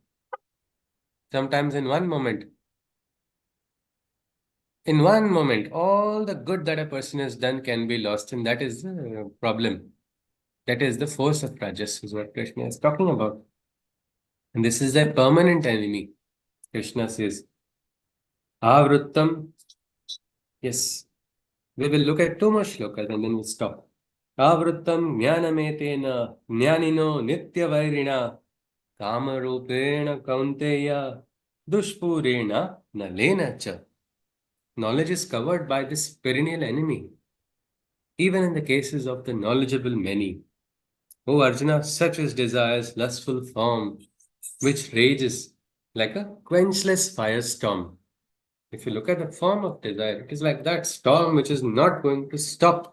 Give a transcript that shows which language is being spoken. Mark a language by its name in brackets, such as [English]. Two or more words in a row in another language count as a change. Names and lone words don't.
[English] Sometimes in one moment, all the good that a person has done can be lost, and that is the problem. That is the force of rajas, is what Krishna is talking about. And this is a permanent enemy. Krishna says, Avruttam. Yes, we will look at two more shlokas and then we'll stop. [Sanskrit] आवृतं ज्ञानमेतेन ज्ञानिनो नित्यवैरिणा कामरूपेण कौन्तेय दुष्पूरेण अनलेन च. [English] Knowledge is covered by this perennial enemy, even in the cases of the knowledgeable many. O Arjuna, such is desire's lustful form, which rages like a quenchless firestorm. If you look at the form of desire, it is like that storm which is not going to stop.